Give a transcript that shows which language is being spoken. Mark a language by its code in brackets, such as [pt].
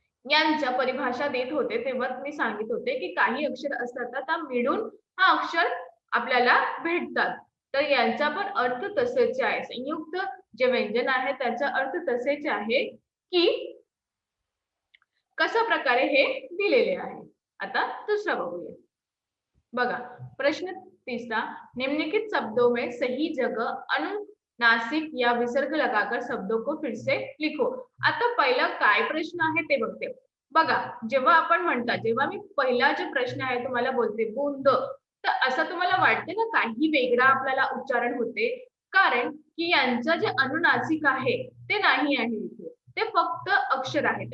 [mr] यांच्या परिभाषा देत होते तेव्हा मी सांगित होते की काही अक्षर असतात ना त्या मिळून हा अक्षर आपल्याला भेटतात. तर यांचा पण अर्थ तसेच आहे. संयुक्त जे व्यंजन आहे त्याचा अर्थ तसेच आहे की कशा प्रकारे हे दिलेले आहे. आता दुसरा बघूया. बघा प्रश्न [hi] तीसरा, निम्नलिखित शब्दों में सही जगह अनुनासिक या विसर्ग लगाकर शब्दों को फिर से लिखो. [mr] आता पहिला काय प्रश्न आहे ते बघते. बघा जेव्हा आपण म्हणता, जेव्हा मी पहिला जो प्रश्न आहे तुम्हाला बोलते बुंद, तर असं तुम्हाला वाटते ना काही वेगळा आपल्याला उच्चारण होते, कारण की यांचं जे अनुनासिक आहे ते नाही आहे इथे, ते फक्त अक्षर आहे.